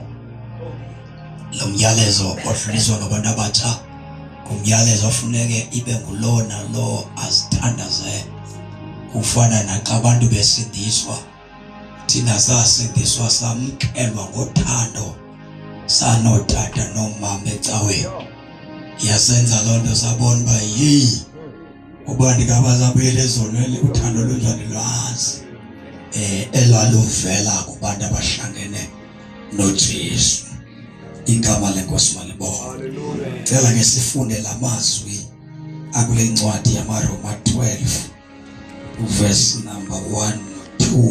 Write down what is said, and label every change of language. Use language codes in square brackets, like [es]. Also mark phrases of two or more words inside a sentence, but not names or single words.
[xh] Lo myalezo odluliswa ngabantu abatsha ngumyalezo ofuneke ibe ngulo nalo azithandaze. Kufana naxa abantu besindiswa, thina sasindiswa samkelwa ngothando sanotata nomama ecaweni. Yasenza loo nto sabona uba uba ndingabazabuyela ezonweni uthando lunjani lwazi elwaluvela kubantu abahlangene noJesu. Igama lenkosi malibonge. Cela ke sifunde la mazwi akule ncwadi yamaRoma 12 [en] verse number [xh] 1 no 2.